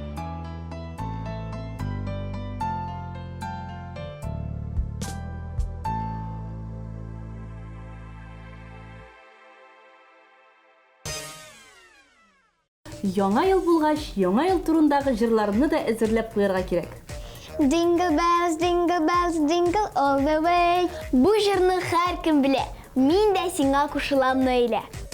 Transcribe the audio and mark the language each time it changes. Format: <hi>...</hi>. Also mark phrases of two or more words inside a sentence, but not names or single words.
<tt>Яңа ел булгач, яңа ел турындагы җырларны да әзерләп куярга кирәк.</tt> <en>Jingle bells, jingle all the way.</en> <tt>Бу җырны һәркем белә. Мин дә сиңа кушылам Наилә.</tt>